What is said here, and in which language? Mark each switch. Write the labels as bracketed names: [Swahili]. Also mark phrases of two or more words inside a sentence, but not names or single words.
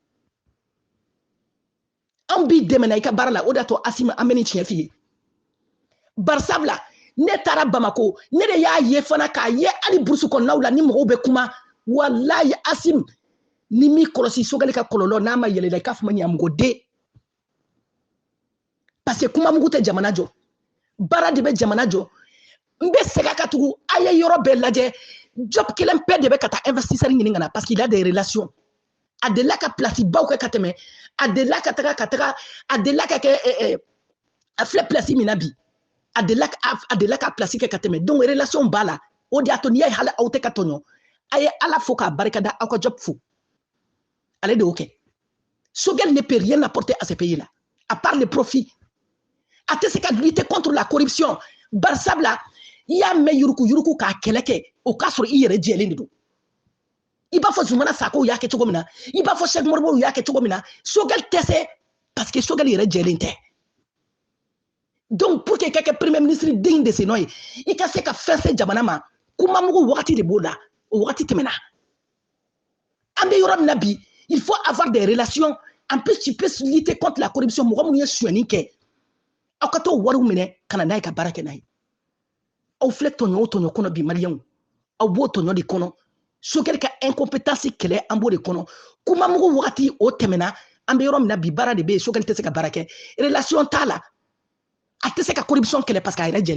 [Bambara] anw b'i dɛmɛ na i ka baara la o de y'a to Asim an bɛ nin tiɲɛ f'i ye barisabula ne taara Bamako ne de y'a ye fana k'a ye hali burusi kɔnɔnaw la ni mɔgɔw bɛ kuma walayi Asim ni m'i kɔlɔsi Choguel ka kɔlɔlɔ n'a ma yɛlɛ i k'a fɔ ma ɲamɔgɔ den [French] parce que [Bambara] kuma mugu tɛ jamana jɔ baara de bɛ jamana jɔ n bɛ segin a kan tugun a ye yɔrɔ bɛɛ lajɛ Diop kelen pe de bɛ ka taa investisseur ɲini ka na [French] parce qu'il a des relations [Bambara] a delila ka place baw kɛ ka tɛmɛ a delila ka taga a delila ka kɛ a filɛ place min na bi a delila ka place kɛ ka tɛmɛ donc relation b'a la o de y'a to n'i y'a ye hali aw tɛ ka tɔɲɔ a ye Ala fo k'a barikada aw ka Diop fo ale de y'o kɛ Choguel [French] ne peut rien apporter à ce pays là à part le profit [Bambara] a tɛ se ka [French] lutter contre la corruption [Bambara] barisabula i y'a mɛn yuruku k'a kɛlɛ kɛ o k'a sɔrɔ i yɛrɛ jɛlen de don i b'a fɔ Zumana Sakow y'a kɛ cogo min na i b'a fɔ Cheikh Moribo y'a kɛ cogo min na Choguel tɛ se [French] parce que [Bambara] Choguel yɛrɛ jɛlen tɛ [French] donc pour que [Bambara] i ka kɛ [French] premier ministre digne de ce nom [Bambara] ye i ka se ka fɛn se jamana ma kuma mugu wagati de b'o la o wagati tɛmɛna an bɛ yɔrɔ min na bi [French] il faut avoir des relations en plus tu peux lutter contre la corruption [Bambara] mɔgɔ minnu ye sonyani kɛ aw ka t'o wariw minɛ ka na n'a ye ka baara kɛ n'a ye aw filɛ tɔɲɔ o tɔɲɔ kɔnɔ bi maliyɛnw aw b'o tɔɲɔ de kɔnɔ Choguel ka incompétence kɛlɛ an b'o de kɔnɔ kuma mugu wagati o tɛmɛna an bɛ yɔrɔ min na bi baara de bɛ yen Choguel tɛ se ka baara kɛ relation t'a la a tɛ se ka corruption kɛlɛ [French] parce que [Bambara] a yɛrɛ